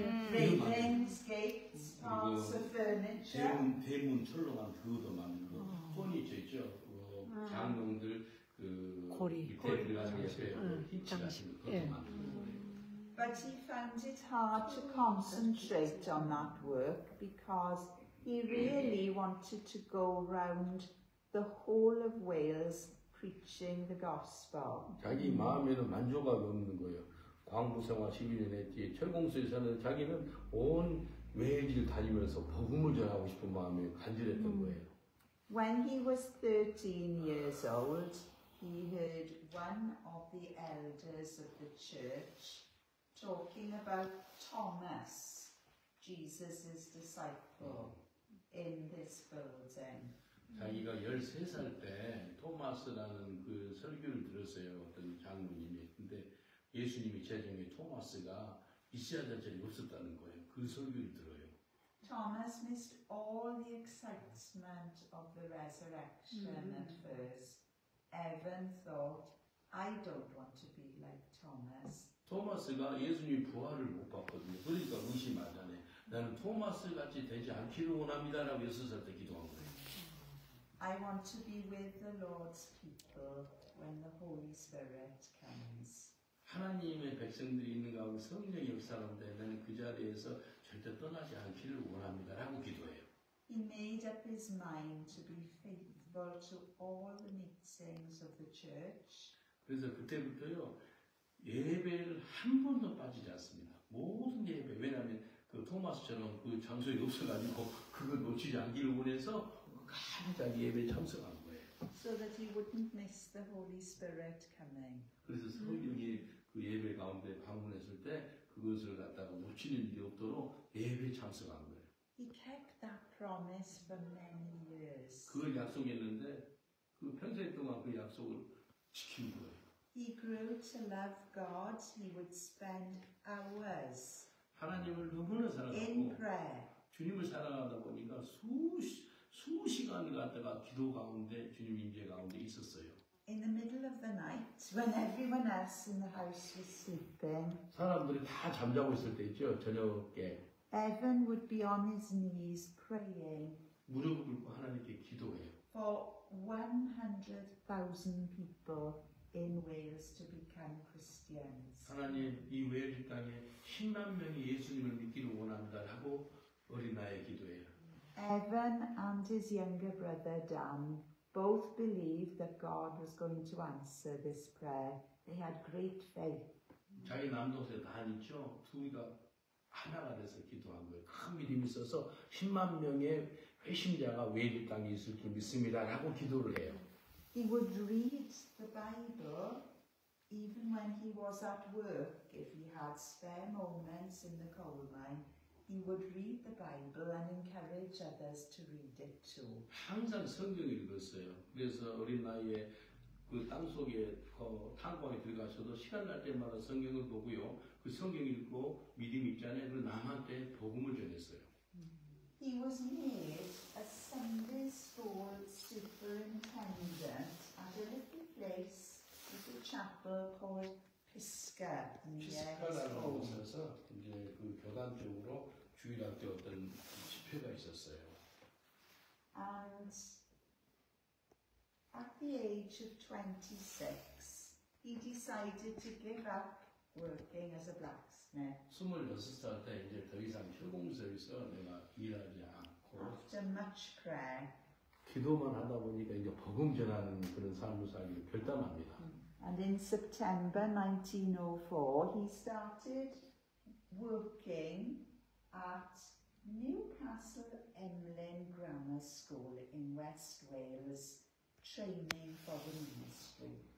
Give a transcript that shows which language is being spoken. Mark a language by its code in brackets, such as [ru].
[en] railings, gates, parts of furniture. [ko] 대문 철로만 그것도 만들고 포니처 있죠. 장롱들 그 밑에 들어가는 옆에 힌치 같은 그것도 만들고. [en] But he found it hard to concentrate on that work because he really wanted to go round the whole of Wales preaching the gospel. [ko] 자기 마음에는 만족감이 없는 거예요. 광부 생활 12년 했지. 철공소에서는 자기는 온 웨일즈를 다니면서 복음을 전하고 싶은 마음이 간절했던 거예요. [en] When he was 13 years old, he heard one of the elders of the church talking about Thomas, Jesus' disciple, in this building. [ko] 자기가 13살 때 토마스라는 그 설교를 들었어요. 어떤 장로님이. 근데 예수님이 제정에 토마스가 있어야 될 자리 없었다는 거예요. 그 설교를 들어요. [en] Thomas missed all the excitement of the resurrection at first. Evan thought, I don't want to be like Thomas. [ko] 토마스가 예수님 부활을 못 봤거든요. 그러니까 의심하잖아요. 나는 토마스 같이 되지 않기를 원합니다라고 6살 때 기도한 거예요. [en] I want to be with the Lord's people when the Holy Spirit comes. [ko] 하나님의 백성들이 있는 가운데 성령이 역사하는데 나는 그 자리에서 절대 떠나지 않기를 원합니다라고 기도해요. [en] He made up his mind to be faithful to all the meetings of the church. [ko] 그래서 그때부터요 예배를 한 번도 빠지지 않습니다. 모든 예배. 왜냐하면 그 토마스처럼 그 장소에 없어가지고 그걸 놓치지 않기를 원해서 가장 예배에 참석한 거예요. [en] So that he wouldn't miss the Holy Spirit coming. [ko] 그래서 성령이 그 예배 가운데 방문했을 때 그것을 갖다가 놓치는 일이 없도록 예배에 참석한 거예요. [en] He kept that promise for many years. [ko] 그걸 약속했는데 그 평생 동안 그 약속을 지킨 거예요. [en] He grew to love God. He would spend hours [ko] 하나님을 너무나 [en] in [ko] 사랑하고 [en] prayer. [ko] 주님을 사랑하다 보니까 수시간을 갖다가 기도 가운데 주님 임재 가운데 있었어요. [en] In the middle of the night, when everyone else in the house was sleeping, [ko] 사람들이 다 잠자고 있을 때 있죠. 저녁에 [en] Evan would be on his knees praying [ko] 무릎을 꿇고 하나님께 기도해요. [en] for 100,000 people in Wales to become Christians. [ko] 하나님 이 웨일즈 땅에 10만 명이 예수님을 믿기를 원합니다라고 어린아이의 기도해요. [en] Evan and his younger brother Dan both believed that God was going to answer this prayer. They had great faith. [ko] 자기 남동생 다 있죠. 둘이가 하나가 돼서 기도한 거예요. 큰 믿음이 있어서 10만 명의 회심자가 외국 땅에 있을 줄 믿습니다라고 기도를 해요. [en] He would read the Bible even when he was at work. If he had spare moments in the coal mine, he would read the Bible and encourage others to read it too. [ko] 항상 성경을 읽었어요. 그래서 어린 나이에 그 땅속에 탄광에 들어가셔도 시간 날 때마다 성경을 보고요. 그 성경 읽고 믿음 있잖아요. 그 남한테 복음을 전했어요. [en] He was made a Sunday school superintendent at a little place, little chapel called Pisca near his [ko] 피스카라는 [en] home. [ko] 곳에서 이제 그 교단 쪽으로 주일학 때 어떤 집회가 있었어요. [en] And at the age of 26, he decided to give up working as a blacksmith. [ko] 26살 때 이제 더 이상 철공소에서 내가 일하지 않고 [en] After much prayer, [ko] 기도만 하다 보니까 이제 복음 전하는 그런 삶을 살기로 결단합니다. [en] and in September 1904, he started working at Newcastle Emlyn Grammar School in West Wales, training for the ministry.